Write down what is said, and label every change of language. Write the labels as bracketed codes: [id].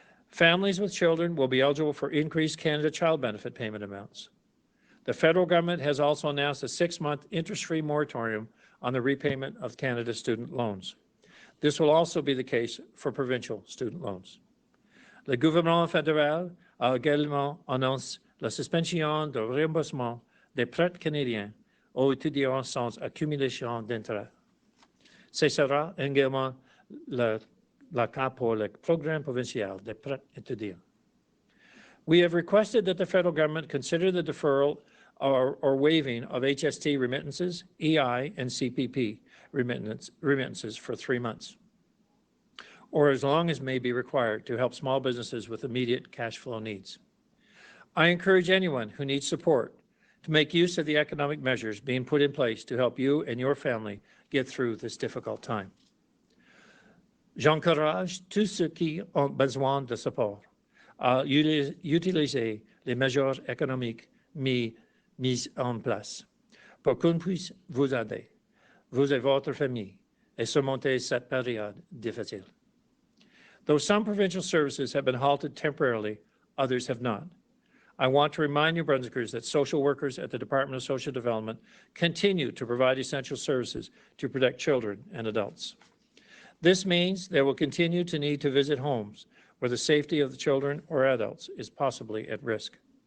[en] Families with children will be eligible for increased Canada Child Benefit payment amounts. The federal government has also announced a 6-month interest-free moratorium on the repayment of Canada student loans. This will also be the case for provincial student loans. [fr] Le gouvernement fédéral a également annoncé la suspension de remboursement des prêts canadiens aux étudiants sans accumulation d'intérêts. Ce sera également le cas pour le programme provincial des prêts étudiants. [en] We have requested that the federal government consider the deferral or waiving of HST remittances, EI, and CPP remittances for 3 months, or as long as may be required to help small businesses with immediate cash flow needs. I encourage anyone who needs support to make use of the economic measures being put in place to help you and your family get through this difficult time. [fr] J'encourage tous ceux qui ont besoin de support à utiliser les mesures économiques mises en place pour qu'on puisse vous aider, vous et votre famille, et surmonter cette période difficile. [en] Though some provincial services have been halted temporarily, others have not. I want to remind New Brunswickers that social workers at the Department of Social Development continue to provide essential services to protect children and adults. This means they will continue to need to visit homes where the safety of the children or adults is possibly at risk.